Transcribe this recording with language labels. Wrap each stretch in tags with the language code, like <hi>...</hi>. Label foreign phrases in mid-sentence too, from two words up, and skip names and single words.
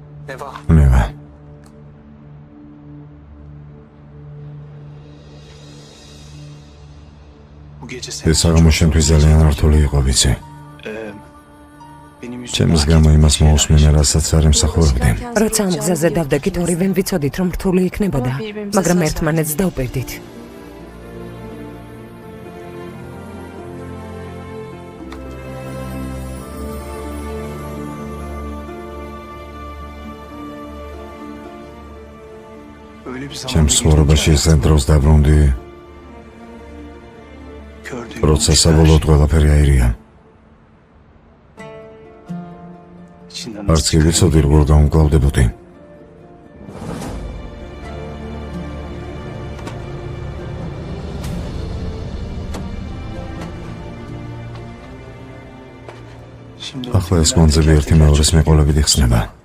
<ka>ნევა.</ka> <tr>Bu gece sen</tr> <ka>ეს აღამო შენთვის ძალიან რთული იყო, ვიცი.</ka> <tr>benim</tr> <ka>ჩემს გამო იმას მოусმინე, რასაც არ ემსახურებდი. როცა ამ გზაზე დავდექით, ორივემ ვიცოდით, რომ რთული იქნებოდა, მაგრამ ერთმანეთს დავპირდით.</ka> <tr>öyle bir zaman</tr> <ka>ჩემს ცხოვრებაში ისეთ დროს დაბრუნდი, როცა საბოლოოდ ყველაფერი აირია. არც კი ვიცოდი, როგორ გამკლავდებოდი. ახლა ეს კონცები ერთი მეორეს მიყოლებით იხსნება.</ka>